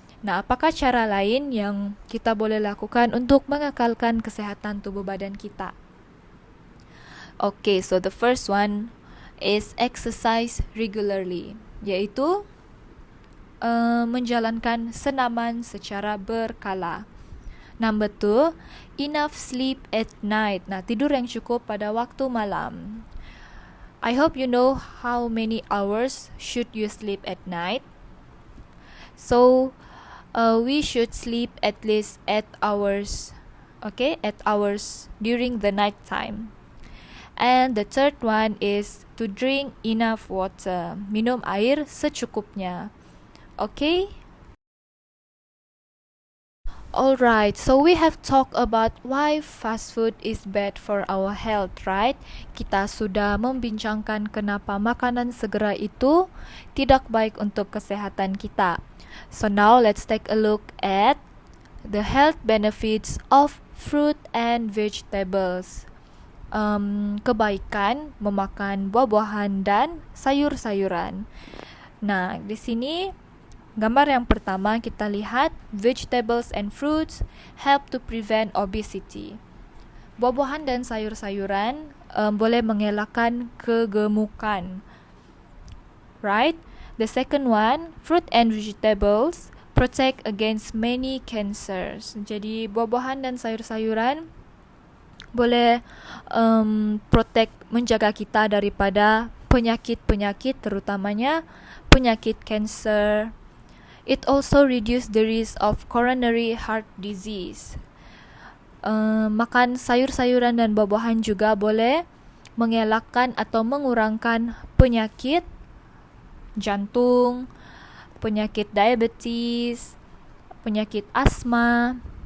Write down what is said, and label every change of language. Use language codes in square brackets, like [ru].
[ms] Nah, apakah cara lain yang kita boleh lakukan untuk mengekalkan kesehatan tubuh badan kita? [en] Okay, so the first one is exercise regularly, [ms] yaitu menjalankan senaman secara berkala. [en] Number 2, enough sleep at night. [ms] Nah, tidur yang cukup pada waktu malam. [en] I hope you know how many hours should you sleep at night. So, we should sleep at least 8 hours. Okay, 8 hours during the night time. And the third one is to drink enough water. [ms] Minum air secukupnya. Okay? [en] Alright, so we have talked about why fast food is bad for our health, right? [ms] Kita sudah membincangkan kenapa makanan segera itu tidak baik untuk kesehatan kita. [en] So now let's take a look at the health benefits of fruit and vegetables. [ms] Kebaikan memakan buah-buahan dan sayur-sayuran. Nah, di sini gambar yang pertama kita lihat [en] vegetables and fruits help to prevent obesity. [ms] Buah-buahan dan sayur-sayuran boleh mengelakkan kegemukan. [en] Right? The second one, fruit and vegetables protect against many cancers. [ms] Jadi buah-buahan dan sayur-sayuran boleh protect, menjaga kita daripada penyakit-penyakit, terutamanya penyakit kanser. [en] It also reduce the risk of coronary heart disease. [ms] Makan sayur-sayuran dan buah-buahan juga boleh mengelakkan atau mengurangkan penyakit jantung, penyakit diabetes, penyakit asma.